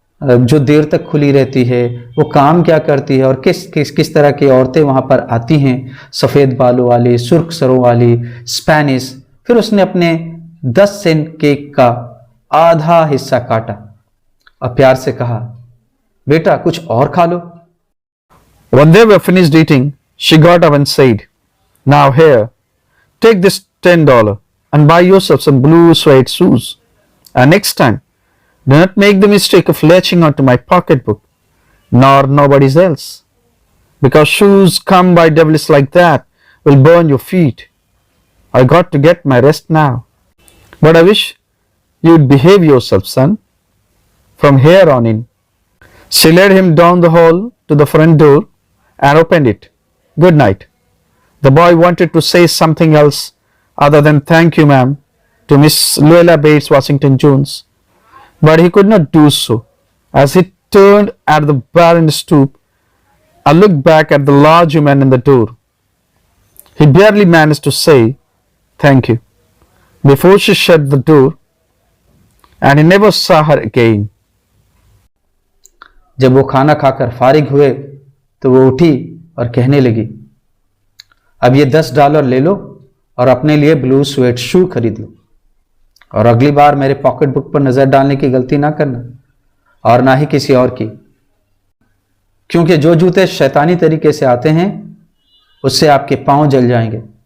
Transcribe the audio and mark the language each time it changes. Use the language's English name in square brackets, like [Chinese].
[Hindi] जो देर तक खुली रहती है, वो काम क्या करती है और किस किस किस तरह की औरतें वहाँ पर आती हैं, सफ़ेद बालों वाली, सुर्ख सरों वाली, स्पेनिश। फिर उसने अपने 10 सेंट केक का आधा हिस्सा काटा और प्यार से कहा, बेटा कुछ और खा लो। [English] When they were finished eating, she got up and said, "Now here, take this $10 and buy yourself some blue suede shoes. And next time, do not make the mistake of latching onto my pocketbook, nor nobody's else, because shoes come by devils like that will burn your feet. I got to get my rest now. But I wish you'd behave yourself, son, from here on in." She led him down the hall to the front door and opened it. "Good night." The boy wanted to say something else other than "Thank you, ma'am," to Miss Luella Bates Washington Jones, but he could not do so as he turned at the barren stoop and looked back at the large woman in the door. He barely managed to say "Thank you" before she shut the door, and he never saw her again. [Hindi] जब वो खाना खाकर फारिग हुए तो वो उठी और कहने लगी, अब ये $10 ले लो और अपने लिए ब्लू स्वेट शू खरीद लो, और अगली बार मेरे पॉकेट बुक पर नजर डालने की गलती ना करना, और ना ही किसी और की, क्योंकि जो जूते शैतानी तरीके से आते हैं उससे आपके पांव जल जाएंगे।